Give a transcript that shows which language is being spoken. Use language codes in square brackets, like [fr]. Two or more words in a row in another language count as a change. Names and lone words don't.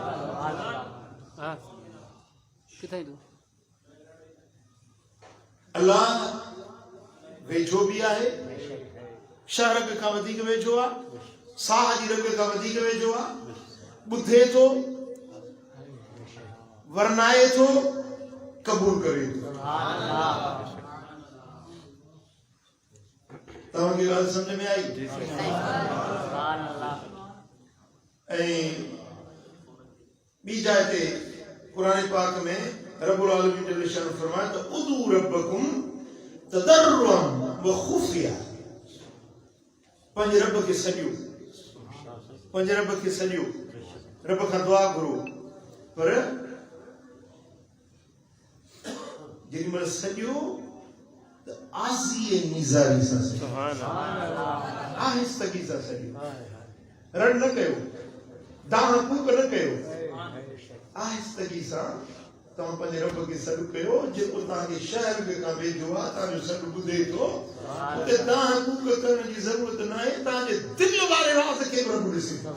[sd] अल्लाह वेझो भी आहे शहर खां वधीक वेझो आहे साह जी रग खां वधीक वेझो आहे ॿुधे थो वरनाए थो क़बूल करे थो तव्हांखे ॻाल्हि सम्झ में आई ऐं ॿी जाइ ते क़ुरान पाक में [ar] ربّ العالمين [sd] जल शान फरमाए त [ar] ادعوا ربكم تضرعا وخفية [sd] पंहिंजे रब खे सॼो पंहिंजे रब खे सॼो रब खां दुआ घुरो पर जेॾीमहिल सॼो त आज़ी निज़ारी सां [ar] سبحان الله [sd] आहिस्तगी सां सॼो रड़ न कयो दाह कूक न कयो आहिस्तगी सां तव्हां पंहिंजे रब खे सॾु कयो जेको तव्हांखे शहर खां वेझो आहे तव्हांजो सॾु ॿुधे थो उते दाह कूक करण जी ज़रूरत न आहे तव्हांजे दिलि वारे राज़ खे बि रब ॾिसे